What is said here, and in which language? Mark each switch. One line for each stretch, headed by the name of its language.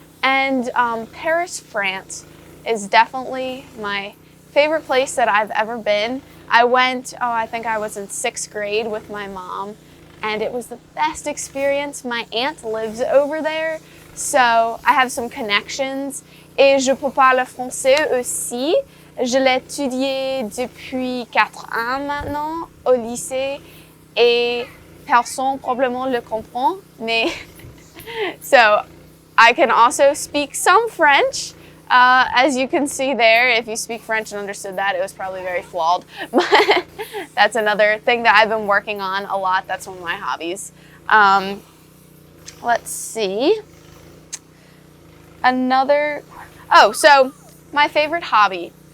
English: And Paris, France is definitely my favorite place that I've ever been. I went, I think I was in 6th grade with my mom, and it was the best experience. My aunt lives over there, so I have some connections.
French: Et je peux parler français aussi. Je l'ai étudié depuis 4 ans maintenant au lycée, et personne probablement le comprend, mais
English: so I can also speak some French. As you can see there, if you speak French and understood that, it was probably very flawed. But that's another thing that I've been working on a lot. That's one of my hobbies. Let's see. So my favorite hobby.